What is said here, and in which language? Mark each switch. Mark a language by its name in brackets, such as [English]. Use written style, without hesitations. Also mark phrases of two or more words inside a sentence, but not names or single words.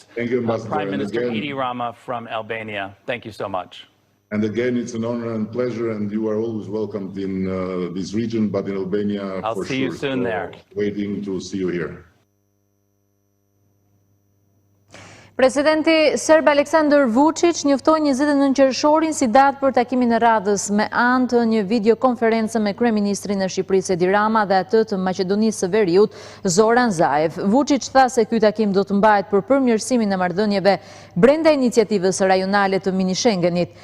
[English] Thank you, Ambassador. Prime Minister Edi Rama from Albania. Thank you so much. And again, it's an honor and pleasure, and you are always welcomed in this region, but in Albania, I'll for sure. see you soon there. Waiting to see you here. [Albanian] Presidenti Serb Aleksandar Vučić njoftoi 29 qershorin si datë për takimin e radhës me anë të një videokonferencë me kryeministrin e Shqipërisë Edi Rama dhe atë të Maqedonisë së Veriut Zoran Zaev. Vučić tha se ky takim do të mbahet për përmirësimin e marrëdhënieve brenda iniciativës rajonale të mini Schengenit.